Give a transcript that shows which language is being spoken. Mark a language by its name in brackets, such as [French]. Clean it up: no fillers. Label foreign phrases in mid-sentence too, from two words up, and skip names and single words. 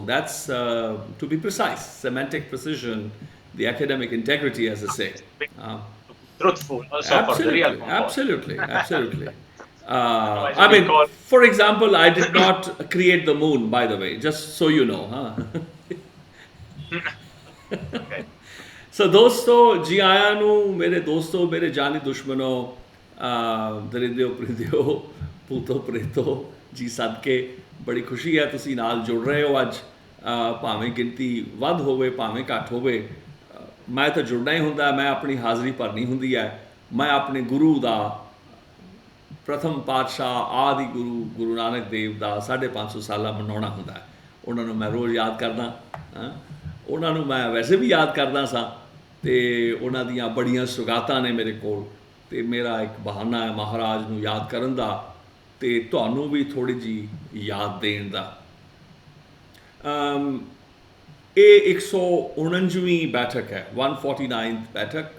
[English] That's to be precise, semantic precision, the academic integrity, as I say. Truthful, also for the real composer. Absolutely. I mean, for example, I did not create the moon, by the way, just so you know. Okay. So, [Punjabi] ਦੋਸਤੋ, ਜੀ ਆਇਆਂ ਨੂੰ, ਮੇਰੇ ਦੋਸਤੋ, ਮੇਰੇ ਜਾਨੀ ਦੁਸ਼ਮਣੋ, ਦਰਿਦਿਓ ਪਰਿਦਿਓ, ਪੁੱਤੋ ਪ੍ਰੇਤੋ, ਜੀ ਸਦਕੇ, ਬੜੀ ਖੁਸ਼ੀ ਹੈ ਤੁਸੀਂ ਨਾਲ ਜੁੜ ਰਹੇ ਹੋ ਅੱਜ, ਭਾਵੇਂ ਗਿਣਤੀ ਵੱਧ ਹੋਵੇ ਭਾਵੇਂ ਘੱਟ ਹੋਵੇ ਮੈਂ ਤਾਂ ਜੁੜਨਾ ਹੀ ਹੁੰਦਾ ਮੈਂ ਆਪਣੀ ਹਾਜ਼ਰੀ ਭਰਨੀ ਹੁੰਦੀ ਹੈ ਮੈਂ ਆਪਣੇ ਗੁਰੂ ਦਾ ਪ੍ਰਥਮ ਪਾਤਸ਼ਾਹ ਆਦਿ ਗੁਰੂ ਨਾਨਕ ਦੇਵ ਦਾ 550 ਸਾਲਾ ਮਨਾਉਣਾ ਹੁੰਦਾ ਉਹਨਾਂ ਨੂੰ ਮੈਂ ਰੋਜ਼ ਯਾਦ ਕਰਦਾ ਉਹਨਾਂ ਨੂੰ ਮੈਂ ਵੈਸੇ ਵੀ ਯਾਦ ਕਰਦਾ ਸਾਂ ਅਤੇ ਉਹਨਾਂ ਦੀਆਂ ਬੜੀਆਂ ਸੁਗਾਤਾਂ ਨੇ ਮੇਰੇ ਕੋਲ ਅਤੇ ਮੇਰਾ ਇੱਕ ਬਹਾਨਾ ਹੈ ਮਹਾਰਾਜ ਨੂੰ ਯਾਦ ਕਰਨ ਦਾ ਅਤੇ ਤੁਹਾਨੂੰ ਵੀ ਥੋੜ੍ਹੀ ਜਿਹੀ ਯਾਦ ਦੇਣ ਦਾ ਇਹ 149ਵੀਂ ਬੈਠਕ ਹੈ, 149th ਬੈਠਕ।